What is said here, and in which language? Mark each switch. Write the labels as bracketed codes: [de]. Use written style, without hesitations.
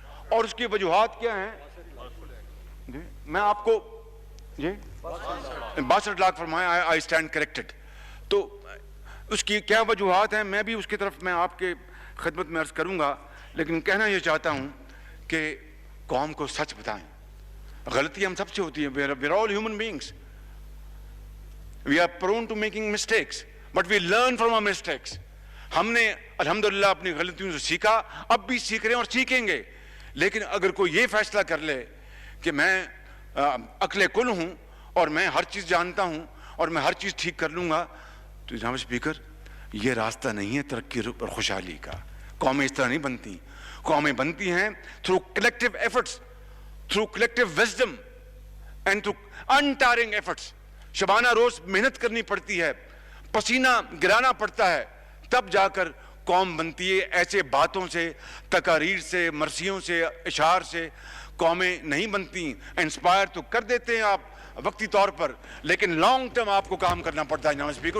[ur] اور اس کی وجوہات کیا ہیں؟ میں آپ کو 62 لاکھ فرمایا, [en] I stand corrected. [ur] تو اس کی کیا وجوہات ہیں میں بھی اس کی طرف میں آپ کے خدمت میں عرض کروں گا, لیکن کہنا یہ چاہتا ہوں کہ قوم کو سچ بتائیں, غلطی ہم سب سے ہوتی ہے. [en] we're all human beings. We are prone to making mistakes, but we learn from our mistakes. [ur] ہم نے الحمدللہ اپنی غلطیوں سے سیکھا, اب بھی سیکھ رہے ہیں اور سیکھیں گے. لیکن اگر کوئی یہ فیصلہ کر لے کہ میں عقل کل ہوں اور میں ہر چیز جانتا ہوں اور میں ہر چیز ٹھیک کر لوں گا, تو جناب اسپیکر یہ راستہ نہیں ہے ترقی اور خوشحالی کا. قومیں اس طرح نہیں بنتی. قومیں بنتی ہیں [en] through collective efforts, through collective wisdom and through untiring efforts. [ur] Shabana روز محنت کرنی پڑتی ہے, پسینہ گرانا پڑتا ہے, تب جا کر قوم بنتی ہے. ایسے باتوں سے, تقاریر سے, مرثیوں سے, اشعار سے قومیں نہیں بنتی. انسپائر تو کر دیتے ہیں آپ وقتی طور پر, لیکن لانگ ٹرم آپ کو کام کرنا پڑتا ہے جناب اسپیکر.